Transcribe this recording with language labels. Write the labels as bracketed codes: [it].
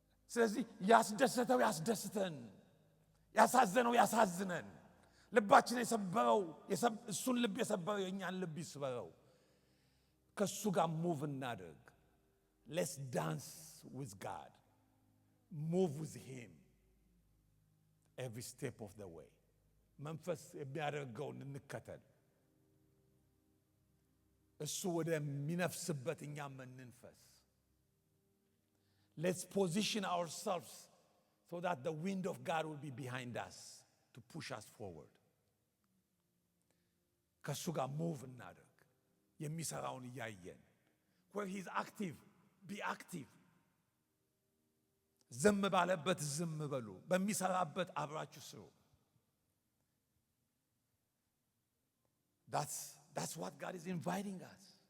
[am] ስለዚህ ያስደሰተው ያስደስተን፣ ያሳዘነው ያሳዝነን፣ ልባችን የሰበረው እሱን ልብ የሰበረው የእኛን ልብ ይስበረው። ከሱ ጋር ሙቭ እናድርግ። [en] let's dance with God, move with him every step of the way. [am] መንፈስ የሚያደርገውን እንከተል። እሱ ወደሚነፍስበት እኛም እንንፈስ። [en] Let's position ourselves so that the wind of God will be behind us to push us forward. [am] ከሱ ጋር ሙቭ እናድርግ። የሚሰራውን እያየን [en] where he is active, be active. [am] ዝም ባለበት ዝም በሉ፣ በሚሰራበት አብራችሁ ስሩ። [en] That's what God is inviting us.